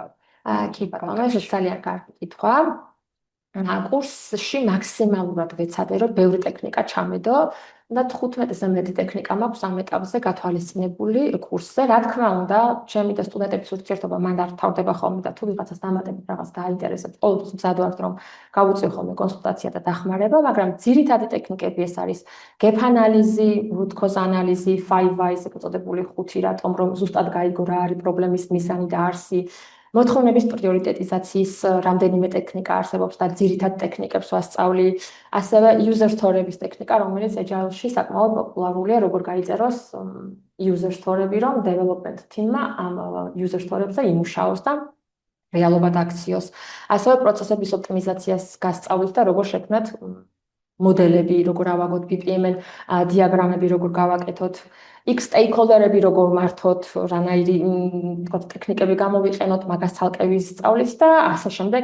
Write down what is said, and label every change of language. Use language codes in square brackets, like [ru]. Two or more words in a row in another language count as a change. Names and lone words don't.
[ka] კი ბატონო, ეს ძალიან კარგი კითხვა. კურსში მაქსიმალურად ვეცადე, რომ ბევრი ტექნიკა ჩამედო და 15-ზე მეტი ტექნიკა მაქვს ამ ეტაპზე გათვალისწინებული კურსზე. რა თქმა უნდა, ჩემი და სტუდენტების ურთიერთობა მანდ არ თავდება ხოლმე და თუ ვიღაცას დამატებით რაღაც გააინტერესებს, ყოველთვის მზად ვართ, რომ გავუწიო ხოლმე კონსულტაცია და დახმარება, მაგრამ ძირითადი ტექნიკები ეს არის gap ანალიზი, [en] root cause [ka] ანალიზი, 5 whys ეგ წოდებული 5 რატომ, რომ ზუსტად გაიგო რა არის პრობლემის მიზანი და არსი. მოთხოვნების პრიორიტეტიზაციის რამდენიმე ტექნიკა არსებობს და ძირითად ტექნიკებს ვასწავლი. ასევე [en] user story-ების [ka] ტექნიკა, რომელიც agile-ში საკმაოდ პოპულარულია, როგორ გაიწეროს [en] user story-ები, [ka] რომ [en] development team-მა [ka] ამ [en] user story-ებზე [ka] იმუშაოს და რეალობად აქციოს. ასევე პროცესების ოპტიმიზაციას გასწავლით და როგორ შექმნათ მოდელები, როგორ ავაგოთ BPMN დიაგრამები, როგორ გავაკეთოთ X stakeholder-ები როგორ მართოთ, რანაირი თქო ტექნიკები გამოვიყენოთ, მაგას ცალკე ვისწავლით და ასე შემდეგ.